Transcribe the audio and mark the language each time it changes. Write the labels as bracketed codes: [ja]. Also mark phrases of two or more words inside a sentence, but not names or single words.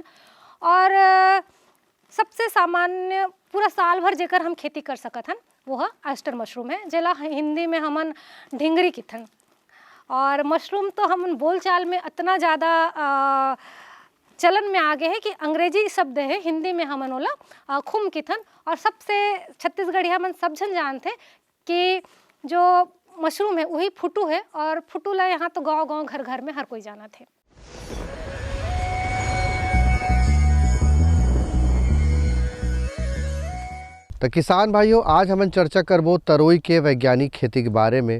[hne] और सबसे सामान्य पूरा साल भर जेकर हम खेती कर सकत हन वह ऑयस्टर मशरूम है, जेला हिंदी में हमन ढिंगरी किथन। और मशरूम तो हमन बोलचाल में इतना ज़्यादा चलन में आगे है कि अंग्रेजी शब्द है, हिंदी में हमन ओला खुम किथन। और सबसे छत्तीसगढ़ी हमन सब जन जानते कि जो मशरूम है वही फुटू है, और फुटू ला यहाँ तो गांव गांव घर घर में हर कोई जाना थे। तो किसान भाइयों आज हमन चर्चा करबो तरोई के वैज्ञानिक खेती के बारे में।